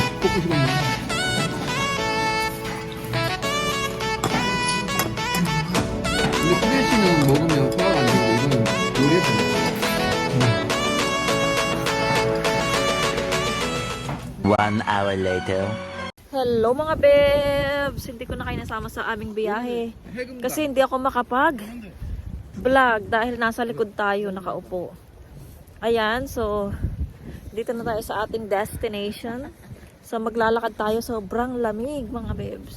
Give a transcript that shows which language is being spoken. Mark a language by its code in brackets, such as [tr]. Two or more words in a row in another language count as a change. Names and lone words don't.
[ko] 먹고 싶었네. 근데 프레쉬는 먹으면 소화가 안 되고 이거는 요리해서 먹어. [en] 1 hour later. [tl] Hello mga bebs! Hindi ko na kayo nasama sa aming biyahe. Kasi hindi ako makapag-vlog dahil nasa likod tayo nakaupo. Ayan, so dito na tayo sa ating destination. So maglalakad tayo, sobrang lamig mga bebs.